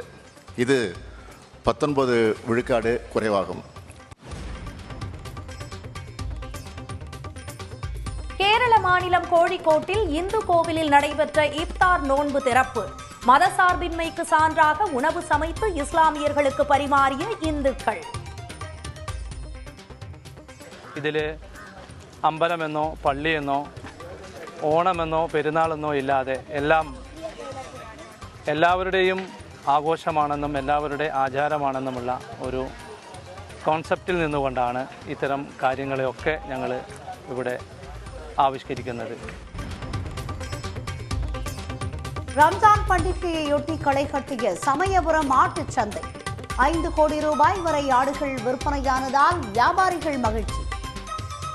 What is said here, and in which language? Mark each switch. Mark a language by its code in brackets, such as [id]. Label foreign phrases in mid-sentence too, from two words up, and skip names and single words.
[ta] இது 19 விழுக்காடு குறைவாகும். கேரள மாநிலம் கோழிக்கோட்டில் இந்து கோவிலில் நடைபெற்ற இப்தார் நோன்பு திறப்பு. மதசார்பின்மைக்கு சான்றாக உணவு சமைத்து இஸ்லாமியர்களுக்கு பரிமாறிய இந்துக்கள். [ml] ഇതിൽ അമ്പലമെന്നോ പള്ളിയെന്നോ ഓണമെന്നോ പെരുന്നാളെന്നോ ഇല്ലാതെ എല്ലാവരുടെയും ആഘോഷമാണെന്നും എല്ലാവരുടെ ആചാരമാണെന്നുമുള്ള ഒരു കോൺസെപ്റ്റിൽ നിന്നുകൊണ്ടാണ് ഇത്തരം കാര്യങ്ങളെയൊക്കെ ഞങ്ങൾ ഇവിടെ ആവിഷ്കരിക്കുന്നത്. [ta] ரம்ஜான் பண்டிகையொட்டி களை கட்டிய சமயபுரம் ஆட்டுச் சந்தை. 5 கோடி ரூபாய் வரை ஆடுகள் விற்பனையானதால் வியாபாரிகள் மகிழ்ச்சி.